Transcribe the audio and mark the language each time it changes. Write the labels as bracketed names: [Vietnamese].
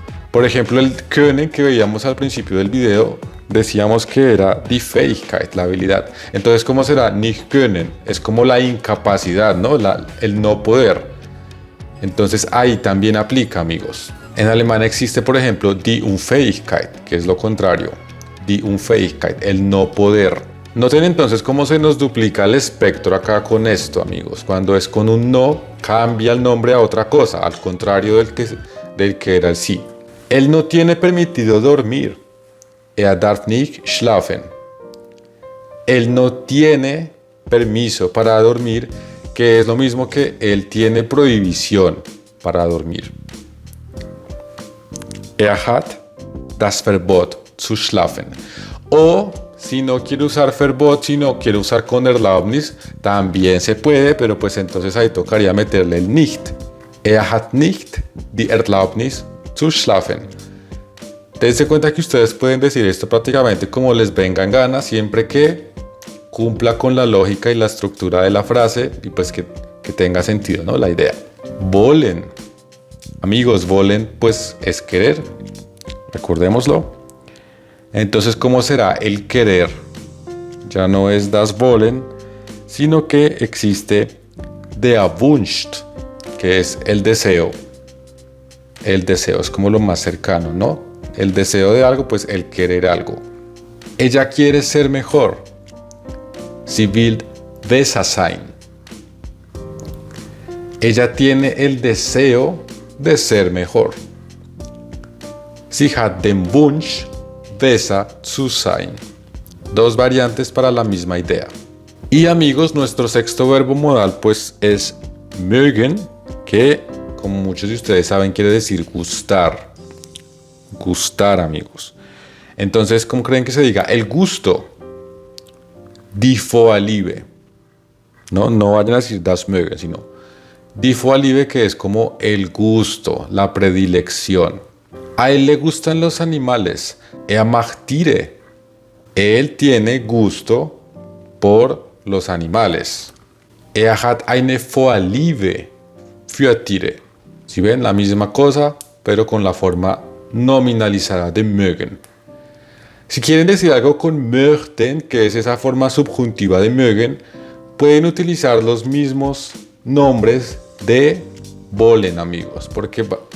[Spanish] Por ejemplo, el können que veíamos al principio del video, decíamos que era die Fähigkeit, la habilidad. Entonces, ¿cómo será nicht können? Es como la incapacidad, ¿no? El no poder. Entonces, ahí también aplica, amigos. En alemán existe, por ejemplo, die Unfähigkeit, que es lo contrario. Die Unfähigkeit, el no poder. Noten entonces cómo se nos duplica el espectro acá con esto, amigos. Cuando es con un no, cambia el nombre a otra cosa, al contrario del que era el sí. Él no tiene permitido dormir. [German] Er darf nicht schlafen. [Spanish] Él no tiene permiso para dormir, que es lo mismo que él tiene prohibición para dormir. [German] Er hat das Verbot zu schlafen. [Spanish] O si no quiere usar Verbot, si no quiere usar con Erlaubnis, también se puede, pero pues entonces ahí tocaría meterle el nicht. [German] Er hat nicht die Erlaubnis zu schlafen. [Spanish] Dense cuenta que ustedes pueden decir esto prácticamente como les venga en gana, siempre que cumpla con la lógica y la estructura de la frase y pues que tenga sentido, ¿no? La idea. Wollen. Amigos, wollen pues es querer, recordémoslo. Entonces, ¿cómo será el querer? Ya no es das Wollen, sino que existe der Wunsch, que es el deseo. El deseo es como lo más cercano, ¿no? El deseo de algo, pues el querer algo. Ella quiere ser mejor. [German] Sie will besser sein. [Spanish] Ella tiene el deseo de ser mejor. [German] Sie hat den Wunsch, besser zu sein. [Spanish] Dos variantes para la misma idea. Y amigos, nuestro sexto verbo modal pues es mögen, que como muchos de ustedes saben quiere decir gustar. Gustar, amigos. Entonces, ¿cómo creen que se diga? El gusto. Die Vorliebe. No vayan a decir das mögen, sino die Vorliebe, que es como el gusto, la predilección. A él le gustan los animales. [German] Er mag Tiere. [Spanish] Él tiene gusto por los animales. [German] Er hat eine Vorliebe für Tiere. [Spanish] Si ven, la misma cosa, pero con la forma nominalizada de mögen. Si quieren decir algo con möchten, que es esa forma subjuntiva de mögen, pueden utilizar los mismos nombres de wollen, amigos, porque